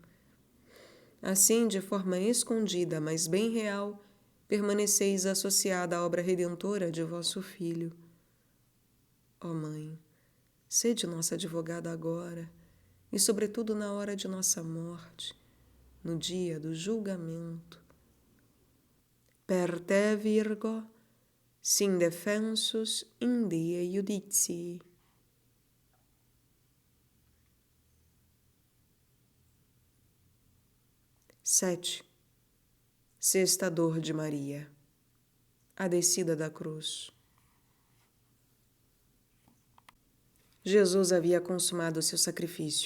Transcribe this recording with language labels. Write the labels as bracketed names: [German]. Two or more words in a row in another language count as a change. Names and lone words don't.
[Portuguese] Assim, de forma escondida, mas bem real, permaneceis associada à obra redentora de vosso Filho. Ó Mãe, sede nossa advogada agora e, sobretudo, na hora de nossa morte, no dia do julgamento. [Latin] Per te, Virgo, sin defensus in die juditii. [Portuguese] Sete. Sexta dor de Maria. A descida da cruz. Jesus havia consumado seu sacrifício.